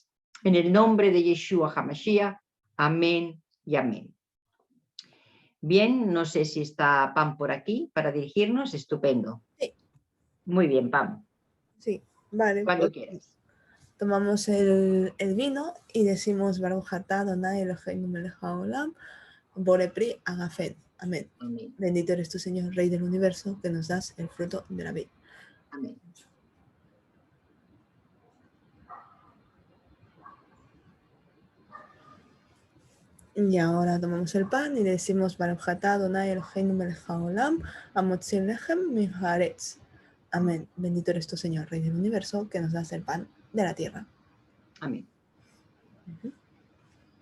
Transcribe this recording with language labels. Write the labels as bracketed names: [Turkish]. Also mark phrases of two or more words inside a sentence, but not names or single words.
[Spanish] En el nombre de Yeshua HaMashiach, amén y amén. Bien, no sé si está Pam por aquí para dirigirnos. Estupendo. Sí. Muy bien, Pam. Sí, vale. Cuando Pues quieras. tomamos el vino y decimos [Hebrew] ברוך אתה אדוני אלוהינו מלך העולם בורא פרי הגפן. [Spanish] Amén. Amén. Bendito eres tú, Señor, Rey del universo, que nos das el fruto de la vida. Amén. Y ahora tomamos el pan y decimos [Hebrew] ברוך אתה אדוני אלוהינו מלך העולם המוציא לחם מן הארץ. [Spanish] Amén. Bendito eres tú, Señor, Rey del universo, que nos das el pan de la tierra. Amén.